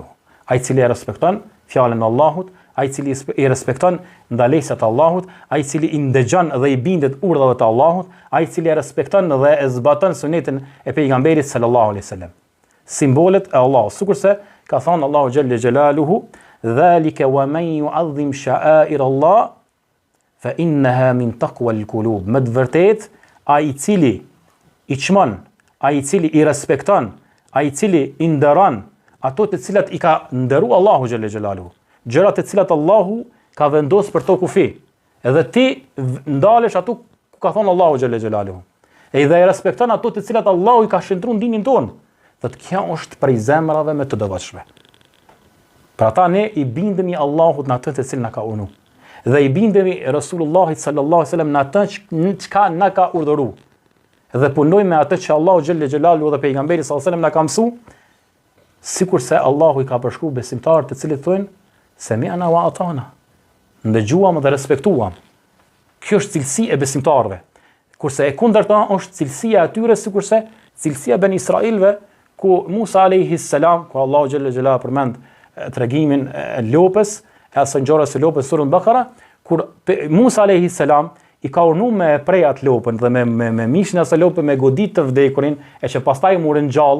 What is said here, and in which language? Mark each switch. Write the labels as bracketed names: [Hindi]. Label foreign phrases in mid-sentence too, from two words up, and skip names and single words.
[Albanian] Ai i cili e respekton fjalën e Allahut, ai i cili i respekton ndalesat e Allahut, ai i cili i ndëgjon dhe i bindet urdhave të Allahut, ai i cili e respekton dhe e zbaton sunetin e pejgamberit [Arabic] صلى الله عليه وسلم. [Albanian] Simbolet e Allahut, sikurse ka thënë Allahu [Arabic] جل جلاله: "ذلك ومن يعظم شعائر الله فإنها من تقوى القلوب." [Albanian] Me të vërtetë ai i cili i çmon, ai i cili i respekton, ai i cili i nderon ato të cilat i ka nderuar Allahu [Arabic] جل جلاله, [Albanian] gjërat të cilat Allahu ka vendosur për to kufi. Edhe ti ndalesh ato ku ka thonë Allahu [Arabic] جل جلاله. [Albanian] E dhe i respekton ato të cilat Allahu i ka shëndruar dinin ton. Thotë kjo është prej zemrave më të devotshme. Pra ta ne i bindemi Allahut në atë të cilën na ka urdhëruar. Dhe i bindemi Resulullahit [Arabic] صلى الله عليه وسلم [Albanian] në atë çka na ka urdhëruar. Dhe punojmë me atë që Allahu [Arabic] جل جلاله [Albanian] dhe pejgamberi [Arabic] صلى الله عليه وسلم [Albanian] na ka mësuar, sikurse Allahu i ka përshkruar besimtarët të cilët thonë [Arabic] سمعنا وأطعنا. [Albanian] Ndëgjuam dhe respektuam. Kjo është cilësi e besimtarëve. Kurse e kundërta është cilësia e tyre, sikurse cilësia ben Israilëve, ku Musa [Arabic] عليه السلام, [Albanian] ku Allahu [Arabic] جل جلاله [Albanian] përmend tregimin e lopës, e asaj ngjarjes së lopës surën Bakara, kur Musa [Arabic] عليه السلام [Albanian] i ka urdhëruar me prej atë lopën dhe me mishin e asaj lope me godit të vdekurin, e që pastaj murën gjallë.